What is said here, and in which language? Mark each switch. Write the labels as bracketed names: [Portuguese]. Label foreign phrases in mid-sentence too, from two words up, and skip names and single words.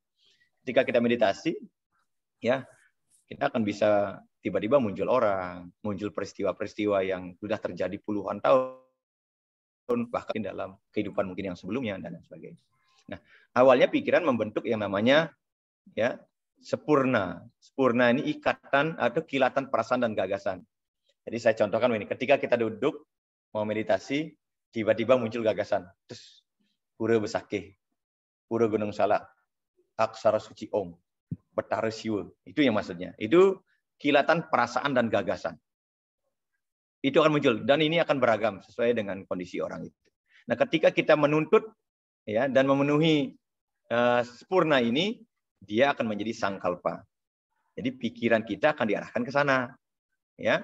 [Indonesian] Ketika kita meditasi, ya, kita akan bisa tiba-tiba muncul orang, muncul peristiwa-peristiwa yang sudah terjadi puluhan tahun, bahkan dalam kehidupan mungkin yang sebelumnya, dan lain sebagainya. Nah, awalnya pikiran membentuk yang namanya, ya, sepurna. Sepurna ini ikatan atau kilatan perasaan dan gagasan. Jadi saya contohkan ini, ketika kita duduk mau meditasi, tiba-tiba muncul gagasan. Terus Pura Besakeh, Pura Gunung Salak, Aksara Suci Om, Betara Siwa. Itu yang maksudnya. Itu kilatan perasaan dan gagasan. Itu akan muncul, dan ini akan beragam sesuai dengan kondisi orang itu. Nah, ketika kita menuntut, ya, dan memenuhi sempurna ini, dia akan menjadi sangkalpa. Jadi pikiran kita akan diarahkan ke sana, ya.